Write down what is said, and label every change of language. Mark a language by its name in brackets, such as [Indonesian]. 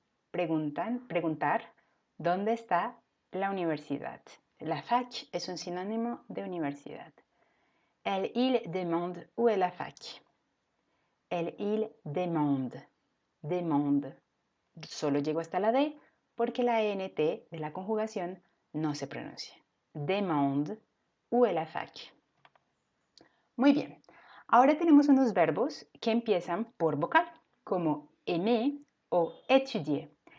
[Spanish] Preguntar, ¿dónde está la universidad? La fac es un sinónimo de universidad. [French] Elle, il demande où est la fac. Elle, il demande. Demande. [Spanish] Solo llego hasta la D porque la ENT de la conjugación no se pronuncia. [French] Demande où est la fac. [Spanish] Muy bien. Ahora tenemos unos verbos que empiezan por vocal, como aimer o étudier.